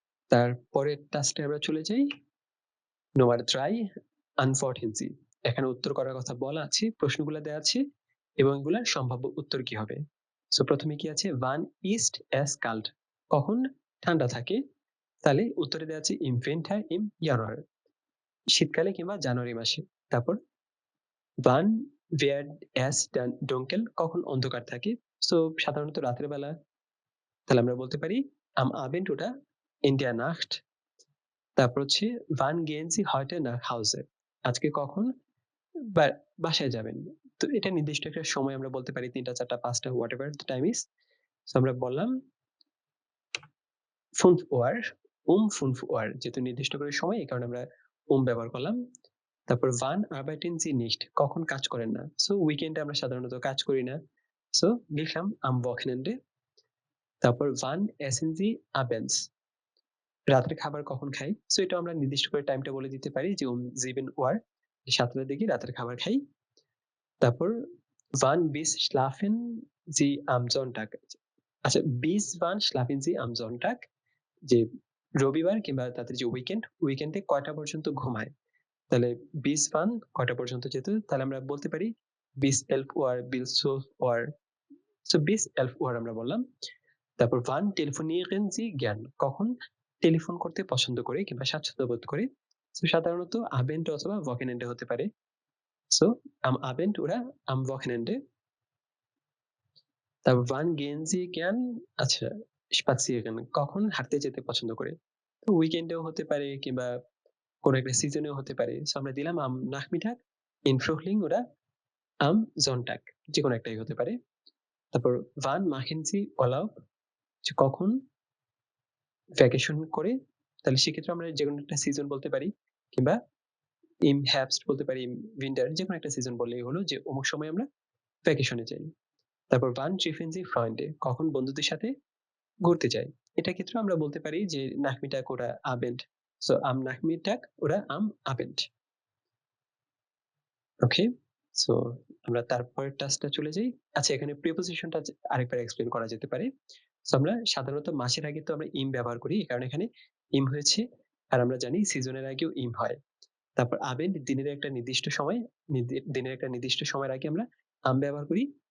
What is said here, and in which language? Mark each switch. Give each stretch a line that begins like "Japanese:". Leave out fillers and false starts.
Bangla: তারপরের টাস্কে আমরা চলে যাই
German: Nummer 3 antworten Sie।
Bangla: এখানে উত্তর করার কথা বলা আছে, প্রশ্নগুলো দেওয়া আছে এবং এগুলার সম্ভাব্য উত্তর কি হবে। সো প্রথমে কি আছে
German: wann ist es kalt,
Bangla: কখন ঠান্ডা থাকে। তাহলে উত্তরে দেওয়া আছে
German: im Winter im Januar,
Bangla: শীতকালে কিংবা জানুয়ারি মাসে। তারপর
German: wann wird es dann dunkel,
Bangla: কখন অন্ধকার থাকে। সো সাধারণত রাতের বেলা। তাহলে আমরা বলতে পারি
German: am Abend oder in der Nacht।
Bangla: তারপর হচ্ছে
German: wann gehen Sie heute nach Hause,
Bangla: আজকে কখন বাসায় যাবেন। তো এটা নির্দিষ্ট একটা সময় আমরা বলতে পারি 3টা 4টা 5টা
English: whatever the time is।
Bangla: So আমরা বললাম 5 Uhr, 5 Uhr, যেহেতু নির্দিষ্ট করে সময় এই কারণে আমরা ব্যবহার করলাম। তারপর
German: wann arbeiten Sie nicht,
Bangla: কখন কাজ করেন না। সো উইকেন্ডে আমরা সাধারণত কাজ করি না, সো লিখলাম
German: am Wochenende।
Bangla: তারপর
German: wann essen Sie abends,
Bangla: রাতের খাবার কখন খাই। সো এটা আমরা নির্দিষ্ট করে টাইমটা বলে দিতে পারি যে 7 Uhr, 7টার দিকে রাতের খাবার খাই। তারপর
German: wann bis schlafen Sie am Sonntag,
Bangla: আচ্ছা
German: bis wann schlafen Sie am Sonntag,
Bangla: যে রবিবার কিংবা তাদের যে উইকেন্ডে কয়টা পর্যন্ত ঘুমায়। তাহলে
German: bis wann
Bangla: কয়টা পর্যন্ত, যেহেতু তাহলে আমরা বলতে পারি
German: bis 11 Uhr, bis 12 Uhr।
Bangla: So
German: bis 11 Uhr
Bangla: আমরা বললাম। তারপর
German: wann telefonieren Sie gern,
Bangla: কখন টেলিফোন করতে পছন্দ করে কিংবা স্বাচ্ছন্দ্য বোধ করে। সো সাধারণত Abend অথবা Wochenende হতে পারে।
German: সো am Abend oder am Wochenende।
Bangla: তারপর
German: wann gehen Sie gern, আচ্ছা
Bangla: spazieren কখন হাঁটতে যেতে পছন্দ করে। তো উইকেন্ডেও হতে পারে কিংবা কোনো একটা সিজনেও হতে পারে। সো আমরা দিলাম
German: am Nachmittag, in Frühling oder am Sonntag
Bangla: যেকোনো একটাই হতে পারে।
German: তারপর wann machen Sie Urlaub?
Bangla: যে কখন ভ্যাকেশন করে, তাহলে সেক্ষেত্রে আমরা যেকোনো একটা সিজন বলতে পারি কিংবা
German: im Herbst
Bangla: বলতে পারি,
German: im Winter
Bangla: যেকোনো একটা সিজন বললেই হলো যে অমুক সময় আমরা ভ্যাকেশনে যাই।
German: তারপর wann treffen Sie Freunde?
Bangla: কখন বন্ধুদের সাথে ঘুরতে যাই। এটার ক্ষেত্রেও আমরা বলতে পারি যে
German: Nachmittag oder Abend. So am Nachmittag oder am Abend.
Bangla: Okay? So আমরা তারপরের টাস্কটা চলে যাই। আচ্ছা, এখানে প্রিপোজিশনটা আরেকবার এক্সপ্লেইন করা যেতে পারে। সো আমরা সাধারণত মাসের আগে তো আমরা ইম ব্যবহার করি। এই কারণে এখানে ইম হয়েছে। আর আমরা জানি সিজনের আগেও ইম হয়। তারপর আবেন্ড দিনের একটা নির্দিষ্ট সময়, দিনের একটা নির্দিষ্ট সময়ের আগে আমরা আম ব্যবহার করি।